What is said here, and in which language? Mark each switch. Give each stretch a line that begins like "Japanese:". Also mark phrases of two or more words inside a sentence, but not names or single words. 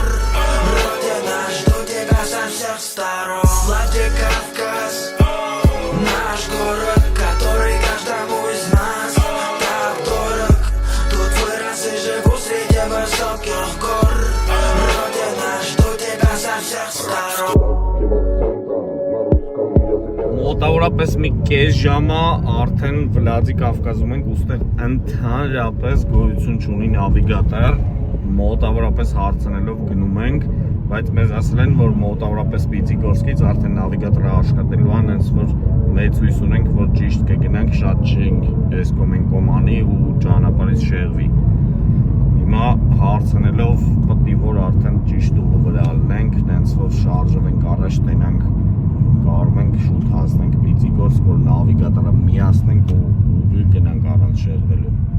Russian: Родина, жду тебя со всех сторон. Сладкий Кавказ, наш город, который каждому из нас так дорог. Тут вырос и живу среди высоких гор. Родина, жду тебя со всех сторон.
Armenian: Մոտավորապես մի կես ժամա արդեն Վլադի Կավկազում ենք, ուստեղ ընդհանրապես գոյություն չունի նավիգատոր, մոտավորապես հարցնելով գնում ենք, բայց մեզ ասել են, որ մոտավորապես Պիցիգորսկից արդեն նավիգատորը աշխատելու են, հենց որ մեծ հույս ունենք, որ ճիշտ կգնանք, շատ չենք էսկոմեն կոմանի ու ճանապարհից շեղվի։ Հիմա հարցնելով պետք է որ արդեն ճիշտ ուղու վրա լինենք, հենց որ շարժվենք առաջ տենանք կարում ենք շուտ հասնենք Պիցիգորսկ, որ նավիգատորը միացնենք ու ուղիղ գնանք առանց շեղվելու։